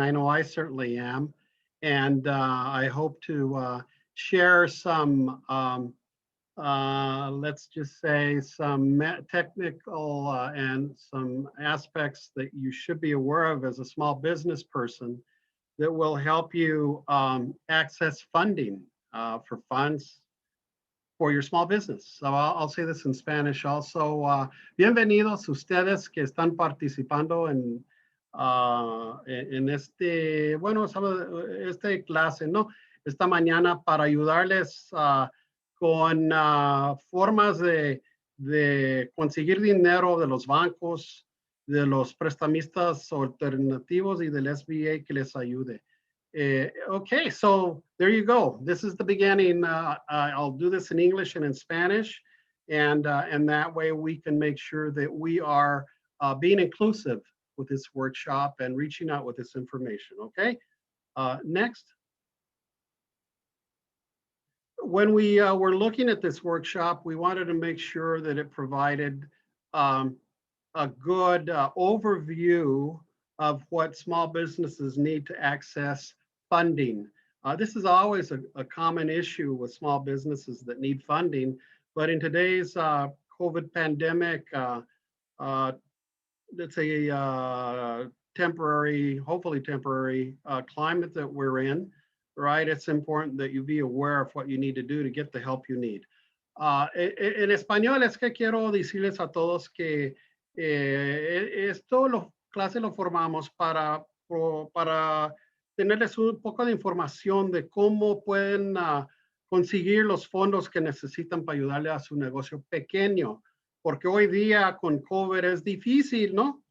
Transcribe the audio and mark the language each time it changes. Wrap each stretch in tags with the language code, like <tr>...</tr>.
<en>I know I certainly am, and I hope to share some, let's just say, some technical and some aspects that you should be aware of as a small business person that will help you access funding for funds for your small business. So I'll say this in Spanish also.</en> <es>Bienvenidos ustedes que están participando en este, bueno, esta clase, ¿no? Esta mañana para ayudarles con formas de conseguir dinero de los bancos, de los prestamistas alternativos y del SBA que les ayude.</es> <en>Okay, so there you go. This is the beginning. I'll do this in English and in Spanish, and that way we can make sure that we are being inclusive with this workshop and reaching out with this information, okay? Next. When we were looking at this workshop, we wanted to make sure that it provided a good overview of what small businesses need to access funding. This is always a common issue with small businesses that need funding, but in today's COVID pandemic, let's say temporary, hopefully temporary climate that we're in, right? It's important that you be aware of what you need to do to get the help you need.</en> <es>En español es que quiero decirles a todos que esto clase lo formamos para tenerles un poco de información de cómo pueden conseguir los fondos que necesitan para ayudarle a su negocio pequeño, porque hoy día con COVID es difícil, ¿no?</es>